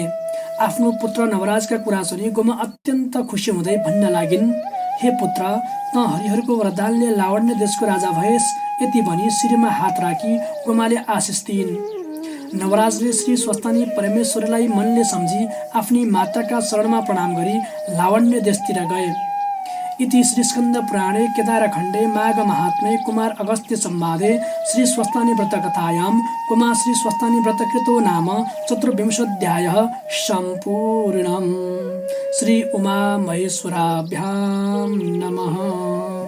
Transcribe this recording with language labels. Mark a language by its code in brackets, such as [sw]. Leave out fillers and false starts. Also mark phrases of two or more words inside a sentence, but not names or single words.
[ne] आफ्नो पुत्र नवराजका कुरा सुनि गोमा अत्यन्त खुसी हुँदै भन्न लागिन्, हे पुत्र, त हरिहरको वरदानले लावण्य देशको राजा भएस्। यति भनी शिरमा हात राखी गोमाले आशिष दिइन्। नवराजले श्री स्वस्तानी परमेश्वरलाई मनले सम्झी आफ्नी माताका शरणमा प्रणाम गरी लावण्य देशतिर गए। [sa] इति श्री स्कन्द पुराणे केदारखण्डे माघ महात्म्ये कुमार अगस्त्य संवादे श्री स्वस्तानी व्रतकथायां कुमार श्री स्वस्तानी व्रतकृतो नाम 24 सम्पूर्णम्। श्री उमा महेश्वराभ्यां नमः।